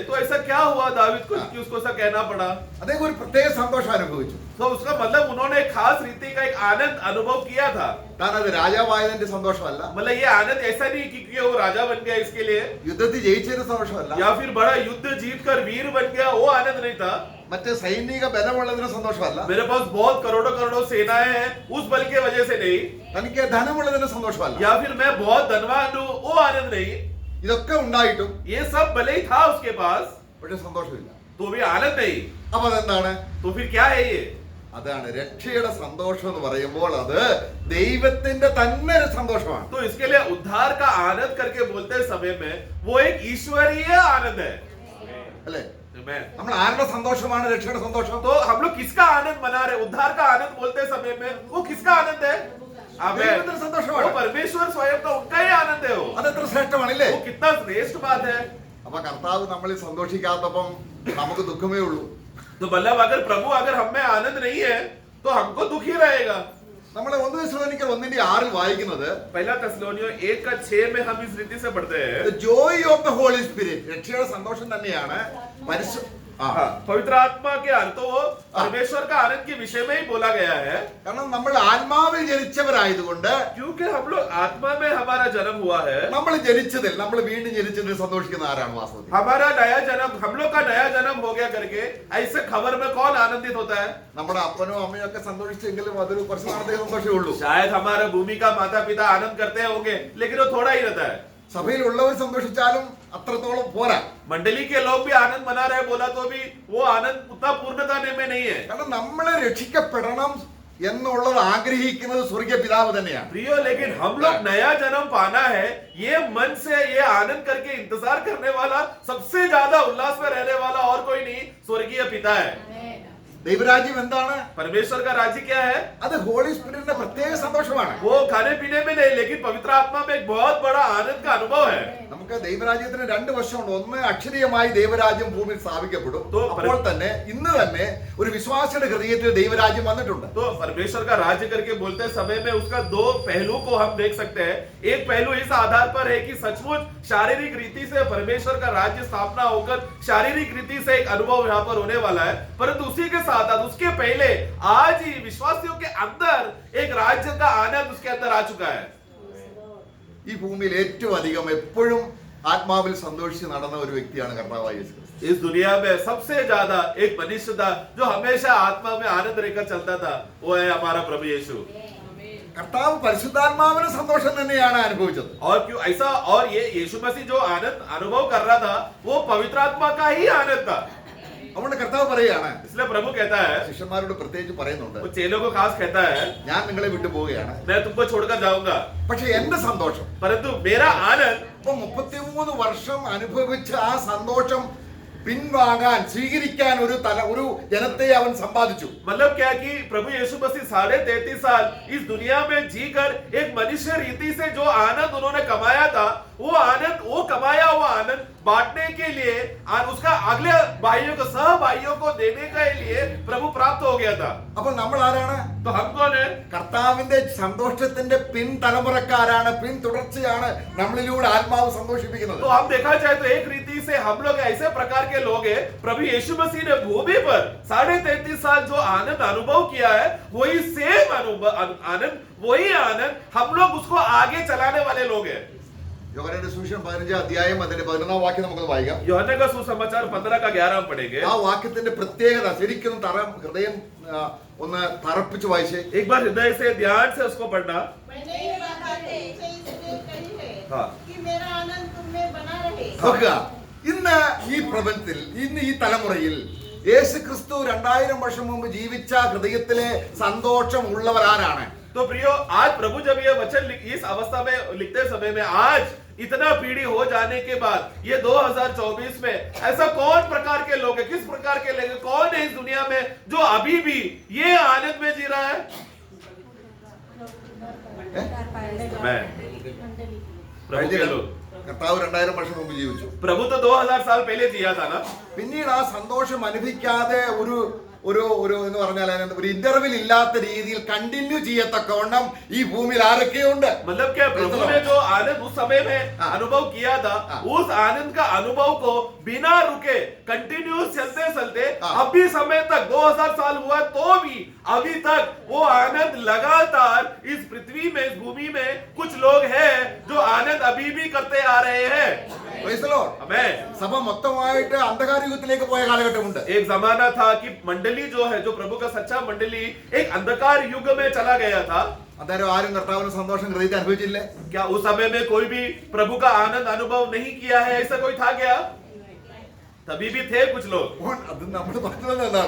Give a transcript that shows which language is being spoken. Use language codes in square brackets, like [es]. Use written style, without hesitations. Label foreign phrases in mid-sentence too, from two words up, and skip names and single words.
[hi] तो ऐसा क्या हुआ दाऊद को कि उसको ऐसा कहना पड़ा? [ml] അദ്ദേഹം ഒരു പ്രത്യേക സന്തോഷം അനുഭവിച്ചു. [hi] तो उसका मतलब उन्होंने एक खास रीति का एक आनंद अनुभव किया था. [ml] താൻ അത് രാജാവായതിന്റെ സന്തോഷമല്ല, [hi] मतलब ये आनंद ऐसा नहीं कि वो राजा बन गया इसके लिए, [ml] യുദ്ധത്തിൽ ജയിച്ചതിന്റെ സന്തോഷമല്ല, [hi] या फिर बड़ा युद्ध जीत कर वीर बन गया, वो आनंद नहीं था. [ml] മറ്റേ സൈനിക ബലമുള്ളതിന്റെ സന്തോഷമല്ല, [hi] मेरे पास बहुत करोड़ों करोड़ों सेनाएं हैं उस बल के वजह से नहीं, [ml] തനിക്ക് ധനമുള്ളതിന്റെ സന്തോഷമല്ല, [hi] या फिर मैं बहुत धनवान हूँ, वो आनंद नहीं. [ml] ഇതൊക്കെ ഉണ്ടായിട്ടും [hi] ये सब भले ही था उसके पास, [ml] പക്ഷെ സന്തോഷമില്ല. [hi] तो भी आनंद नहीं. [ml] അപ്പൊ അതെന്താണ്? [hi] तो फिर क्या है ये? [ml] അതാണ് രക്ഷയുടെ സന്തോഷം എന്ന് പറയുമ്പോൾ അത് ദൈവത്തിന്റെ തന്നെ ഒരു സന്തോഷമാണ്. [hi] तो इसके लिए उद्धार का आनंद करके बोलते समय में वो एक ईश्वरीय आनंद है. [ml] അല്ലേ? Amen. നമ്മൾ ആരുടെ സന്തോഷമാണ് രക്ഷയുടെ സന്തോഷം? [hi] तो हम लोग किसका आनंद मना रहे? उद्धार का आनंद बोलते समय में वो किसका आनंद है? [ml] ദൈവത്തിന്റെ സന്തോഷമാണ്. [hi] वो परमेश्वर स्वयं का उनका ही आनंद है. [ml] അതെത്ര ശ്രേഷ്ഠമാണല്ലേ? [hi] वो कितना श्रेष्ठ बात है. [ml] അപ്പൊ കർത്താവ് നമ്മളിൽ സന്തോഷിക്കാത്തപ്പം നമുക്ക് ദുഃഖമേ ഉള്ളൂ. [hi] तो मतलब अगर प्रभु अगर हम में आनंद नहीं है तो हमको दुख ही रहेगा. [ml] നമ്മളെ 1 തെസ്സലോനിക്കർ 1:6 വായിക്കുന്നത്, [hi] पहला തെസ്സലോനിയോ 1:6 में हम इस रीति से पढ़ते हैं, [en] the joy of the Holy Spirit, [ml] രക്ഷയുടെ സന്തോഷം തന്നെയാണ് [hi] पवित्र आत्मा के अर्थ तो परमेश्वर का आनंद के विषय में ही बोला गया है. [ml] കാരണം നമ്മൾ ആത്മാവിൽ ജനിച്ചവരായതുകൊണ്ട്, [hi] क्योंकि हम लोग आत्मा में हमारा जन्म हुआ है. [ml] നമ്മൾ ജനിച്ചതിൽ നമ്മൾ വീണ്ടും ജനിച്ചതിൽ സന്തോഷിക്കുന്ന ആരാണ് വാസ്തവത്തിൽ? [hi] हमारा नया जन्म, हम लोग का नया जन्म हो गया करके ऐसे खबर में कौन आनंदित होता है? [ml] നമ്മുടെ അപ്പനോ അമ്മയോ ഒക്കെ സന്തോഷിച്ചെങ്കിലും അതൊരു കുറച്ച് നാളത്തേക്ക് സന്തോഷമേ ഉള്ളൂ. [hi] शायद हमारे भूमि का माता पिता आनंद करते होंगे लेकिन वो थोड़ा ही रहता है. [ml] സഭയിലുള്ളവർ സന്തോഷിച്ചാലും അത്രത്തോളം പോരാ. [hi] मंडली के लोग भी आनंद मना रहे बोला तो भी वो आनंद उतना पूर्णता में नहीं है. [ml] കാരണം നമ്മളെ രക്ഷിക്കപ്പെടണം എന്നുള്ളത് ആഗ്രഹിക്കുന്നത് സ്വർഗീയ പിതാവ് തന്നെയാണ്. [hi] प्रियो, लेकिन हम लोग नया जन्म पाना है, ये मन से ये आनंद करके इंतजार करने वाला, सबसे ज्यादा उल्लास में रहने वाला और कोई नहीं, स्वर्गीय पिता है. [ml] ദൈവരാജ്യം എന്താണ്? [hi] परमेश्वर का राज्य क्या है? [ml] അത് [en] Holy Spirit's [ml] പ്രത്യേക സന്തോഷമാണ്. [hi] वो खाने पीने में नहीं, लेकिन पवित्र आत्मा में एक बहुत बड़ा आनंद का अनुभव है. [ml] നമുക്ക് ദൈവരാജ്യത്തിന് രണ്ട് വശമുണ്ട്. ഒന്ന് അക്ഷരീയമായി ദൈവരാജ്യം ഭൂമിയിൽ സ്ഥാപിക്കപ്പെടും. അപ്പോൾ തന്നെ ഇന്ന് തന്നെ ഒരു വിശ്വാസിയുടെ ഹൃദയത്തിൽ ദൈവരാജ്യം വന്നിട്ടുണ്ട്. [hi] तो परमेश्वर का राज्य करके बोलते समय में उसका दो पहलू को हम देख सकते हैं. एक पहलू इस आधार पर है कि सचमुच शारीरिक रीति से परमेश्वर का राज्य स्थापना होकर शारीरिक रीति से एक अनुभव यहाँ पर होने वाला है. परंतु उसी के साथ उसके पहले आज ही विश्वासियों के अंदर एक राज्य का आनंद उसके अंदर आ चुका है. [ml] ഈ ഭൂമിയിൽ ഏറ്റവും അധികം എപ്പോഴും ആത്മാവിൽ സന്തോഷിച്ച് നടന്ന ഒരു വ്യക്തിയാണ് കർത്താവായ യേശു ക്രിസ്തു. [hi] इस दुनिया में सबसे ज्यादा एक मनुष्य था जो हमेशा आत्मा में आनंद लेकर चलता था, वो है हमारा प्रभु यीशु. [ml] കർത്താവ് പരിശുദ്ധാത്മാവിന് സന്തോഷം തന്നെയാണ് അനുഭവിച്ചത്. [hi] और क्यों ऐसा? और ये यीशु मसीह जो आनंद अनुभव कर रहा था वो पवित्र आत्मा का ही आनंद था. [ml] അതുകൊണ്ട് കർത്താവ് പറയാണ്, [hi] इसलिए प्रभु कहता है, [ml] ശിഷ്യന്മാരോട് പ്രത്യേകിച്ച് പറയുന്നുണ്ട്, [hi] वो चेलों को खास कहता है, [ml] ഞാൻ നിങ്ങളെ വിട്ടു പോവുകയാണ്, [hi] मैं तुमको छोड़कर जाऊंगा, [ml] പക്ഷെ എന്റെ സന്തോഷം [hi] परंतु मेरा आनंद. [ml] ഇപ്പൊ 33 വർഷം അനുഭവിച്ച ആ സന്തോഷം പിൻവാങ്ങാൻ സ്വീകരിക്കാൻ ഒരു ജനത്തെ അവൻ സമ്പാദിച്ചു. [hi] मतलब क्या कि प्रभु यीशु मसीह 33.5 साल इस दुनिया में जीकर एक मनुष्य रीति से जो आनंद उन्होंने कमाया था, वो आनंद, वो कमाया हुआ आनंद बांटने के लिए और उसका अगले भाइयों को, सह भाइयों को देने के लिए प्रभु प्राप्त हो गया था. [ml] അപ്പോൾ നമ്മൾ ആരാണ്? [hi] तो हम कौन है? [ml] കർത്താവിന്റെ സന്തോഷത്തിന്റെ പിൻതലമുറക്കാരാണ്, പിന്തുടർച്ചയാണ് നമ്മളിലൂടെ ആത്മാവ് സന്തോഷിപ്പിക്കുന്നത്. [hi] तो हम देखा जाए तो एक रीति से हम लोग ऐसे प्रकार के लोग हैं. प्रभु यीशु मसीह ने भूमि पर 33.5 साल जो आनंद अनुभव किया है, वही सेम आनंद, वही आनंद हम लोग उसको आगे चलाने वाले लोग हैं. [ml] യോഹന്നാന്റെ സുവിശേഷം 15 അധ്യായം അതിന്റെ 11 വാക്യം നമുക്ക് വായിക്കാം. [hi] यूहन्ना का सुसमाचार 15 का 11 पढ़ेंगे. [ml] ആ വാക്യത്തിന്റെ പ്രത്യേകത ശരിക്കും ഹൃദയം ഒന്ന് തറപ്പിച്ച് വായിച്ചേ. [hi] एक बार हृदय से ध्यान से उसको पढ़ना. मैंने ये बात आपसे इसलिए कही है हाँ. कि मेरा आनंद तुम में बना रहे. [ml] നോക്കുക, ഇന്ന് ഈ പ്രപഞ്ചത്തിൽ, ഇന്ന് ഈ തലമുറയിൽ യേശു ക്രിസ്തു 2000 വർഷം മുമ്പ് ജീവിച്ച ഹൃദയത്തിലെ സന്തോഷം ഉള്ളവരാരാണ്? [hi] तो प्रियो, आज प्रभु जब ये वचन इस अवस्था में लिखते समय में, आज इतना पीढ़ी हो जाने के बाद ये 2024 में ऐसा कौन प्रकार के लोग हैं, किस प्रकार के लोग, कौन है इस दुनिया में जो अभी भी ये आनंद में जी रहा है? मैं, प्रभु के लोग. [ml] കർത്താവ് 2000 വർഷം മുമ്പ് ജീവിച്ചു. [hi] प्रभु तो 2000 साल पहले जिया था ना. [ml] പിന്നീട് ആ സന്തോഷം അനുഭവിക്കാതെ ഒരു എന്ന് പറഞ്ഞാൽ ഒരു ഇന്റർവെൽ ഇല്ലാത്ത രീതിയിൽ കണ്ടിന്യൂ ചെയ്യത്തക്കവണ്ണം ഈ ഭൂമിയിൽ ആരൊക്കെയുണ്ട്? [hi] मतलब क्या, प्रभु ने जो आनंद उस समय में अनुभव किया था, उस आनंद का अनुभव को बिना रुके कंटिन्यूस चलते चलते अभी समय तक 2000 साल हुआ तो भी अभी तक वो आनंद लगातार इस पृथ्वी में, इस भूमि में कुछ लोग हैं जो आनंद अभी भी करते आ रहे हैं. [ml] ആമേൻ. സഭ മൊത്തമായിട്ട് അന്ധകാര യുഗത്തിലേക്ക് പോയ കാലഘട്ടമുണ്ട്. [hi] एक जमाना था कि मंडली जो है, जो प्रभु का सच्चा मंडली एक अंधकार युग में चला गया था. [ml] അന്നേരം ആരും കർത്താവിന് സന്തോഷം ഹൃദയത്തിൽ അനുഭവിച്ചില്ലേ? [hi] क्या उस समय में कोई भी प्रभु का आनंद अनुभव नहीं किया है? ऐसा कोई था क्या? तभी भी थे कुछ लोग. [ml] അത് നമ്മൾ പറഞ്ഞത് എന്താണ്?